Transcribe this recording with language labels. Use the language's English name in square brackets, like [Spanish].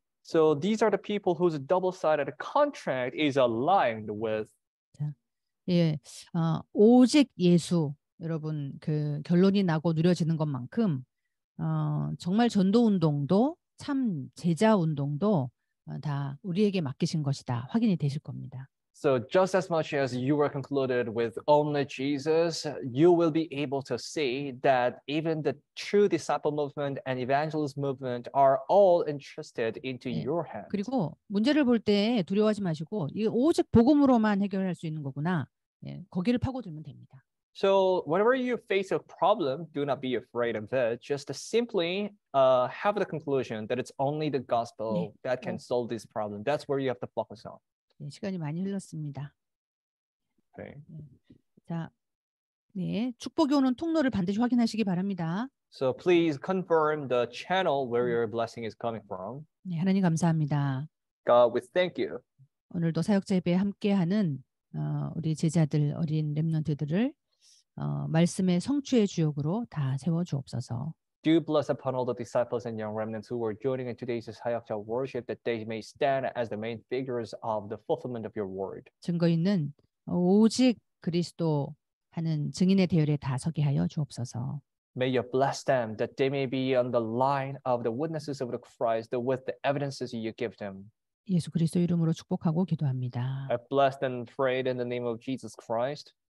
[English] So these are the people whose double-sided contract is aligned with. [Korean] 예, 오직 예수 여러분 그 결론이 나고 누려지는 것만큼 정말 전도 운동도 참 제자 운동도 다 우리에게 맡기신 것이다 확인이 되실 겁니다. [English] So just as much as you were concluded with only Jesus, you will be able to see that even the true disciple movement and evangelist movement are all entrusted into [Korean] 예, [English] your hands. [Korean] 그리고 문제를 볼 때 두려워하지 마시고 이게 오직 복음으로만 해결할 수 있는 거구나. 예, 거기를 파고들면 됩니다. [English] So whenever you face a problem, do not be afraid of it. Just simply have the conclusion that it's only the gospel that can solve this problem. That's where you have to focus on. [Korean] 네, 시간이 많이 흘렀습니다. [English] Okay. [Korean] 자, 네, 축복이 오는 통로를 반드시 확인하시기 바랍니다. [English] So please confirm the channel where your blessing is coming from. [Korean] 네, 하나님 감사합니다. [English] God, we thank you. [Korean] 오늘도 사역자 예배에 함께하는 우리 제자들 어린 렘넌트들을 말씀의 성취의 주역으로 다 세워 주옵소서. [English] Do bless upon all the disciples and young remnants who were joining in today's Hayakja worship, that they may stand as the main figures of the fulfillment of your word. [Korean] 증거 있는 오직 그리스도 하는 증인의 대열에 다 서게 하여 주옵소서. [English] May you bless them, that they may be on the line of the witnesses of the Christ, with the evidences you give them. [Korean] 예수 그리스도 이름으로 축복하고 기도합니다. [English] I blessed and prayed in the name of Jesus Christ.